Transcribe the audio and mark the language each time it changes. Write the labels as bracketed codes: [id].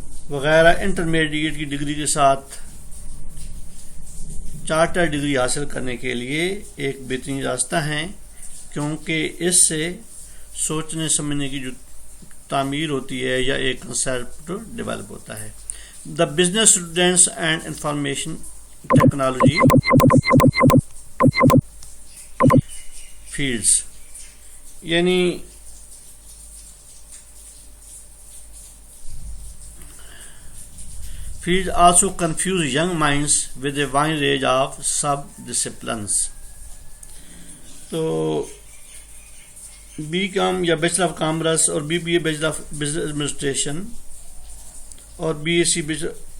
[ur] وغیرہ انٹرمیڈیٹ کی ڈگری کے ساتھ چارٹر ڈگری حاصل کرنے کے لیے ایک بہترین راستہ ہیں, کیونکہ اس سے سوچنے سمجھنے کی جو تعمیر ہوتی ہے یا ایک کنسیپٹ ڈیولپ ہوتا ہے. [en] The business students and information technology fields یعنی fields also confuse young minds with a wide range of sub-disciplines. [ur] تو BCom یا بیچلر آف کامرس اور BBA bachelor of business administration اور BSc بیچلر